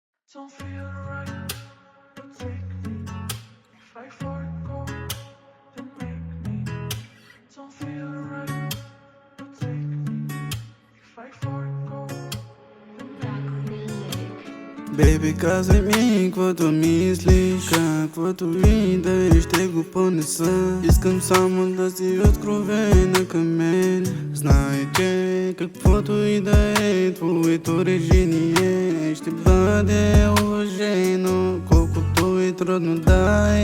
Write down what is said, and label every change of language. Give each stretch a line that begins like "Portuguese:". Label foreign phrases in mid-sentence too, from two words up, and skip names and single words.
English: Don't feel right, but take me. If I forgo, then make me. Don't feel right, but take me. If I forgo, then make me. Baby,
Bulgarian: казвай ми, каквото мислиш, каквото и да ще го понеса. Искам само да си откровена към мен. Знай, че каквото и да е твоето решение ще бъде уважено, колкото и трудно да е.